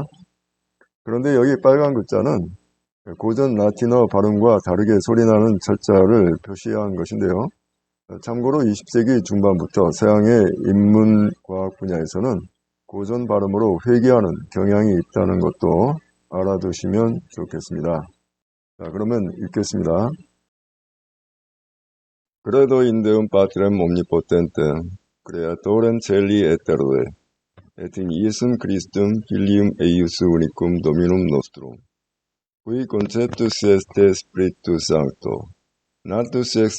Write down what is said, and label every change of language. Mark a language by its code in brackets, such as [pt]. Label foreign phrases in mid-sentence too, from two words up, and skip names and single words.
[ko] 그런데 여기 빨간 글자는 고전 라틴어 발음과 다르게 소리나는 철자를 표시한 것인데요. 참고로 20세기 중반부터 서양의 인문과학 분야에서는 고전 발음으로 회귀하는 경향이 있다는 것도 알아두시면 좋겠습니다. 자, 그러면 읽겠습니다. [la] Credo in Deum Patrem omnipotentem, Creatorem caeli et terrae, et in Iesum Christum Filium eius unicum Dominum nostrum, qui conceptus est Spiritus Sancto, natus ex